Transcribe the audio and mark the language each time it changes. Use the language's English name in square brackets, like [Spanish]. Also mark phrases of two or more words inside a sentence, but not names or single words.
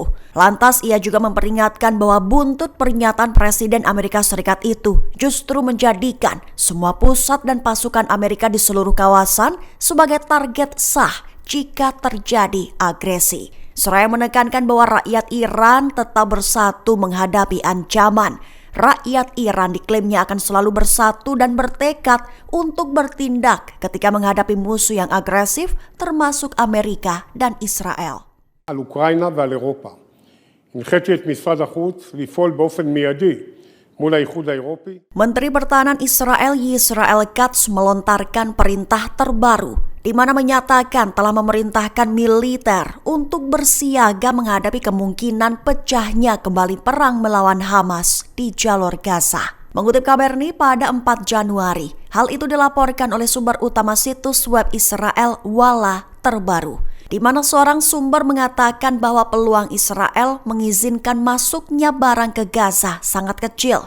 [Indonesian] Lantas ia juga memperingatkan bahwa buntut pernyataan Presiden Amerika Serikat itu justru menjadikan semua pusat dan pasukan Amerika di seluruh kawasan sebagai target sah jika terjadi agresi. Seraya menekankan bahwa rakyat Iran tetap bersatu menghadapi ancaman. Rakyat Iran diklaimnya akan selalu bersatu dan bertekad untuk bertindak ketika menghadapi musuh yang agresif termasuk Amerika dan Israel. [Hebrew] על אוקראינה ועל אירופה. הנחיתי את משרד החוץ לפעול באופן מיידי מול האיחוד האירופי. [Indonesian] Menteri Pertahanan Israel Yisrael Katz melontarkan perintah terbaru di mana menyatakan telah memerintahkan militer untuk bersiaga menghadapi kemungkinan pecahnya kembali perang melawan Hamas di jalur Gaza. Mengutip Kabarni pada 4 Januari, hal itu dilaporkan oleh sumber utama situs web Israel Walla terbaru, di mana seorang sumber mengatakan bahwa peluang Israel mengizinkan masuknya barang ke Gaza sangat kecil.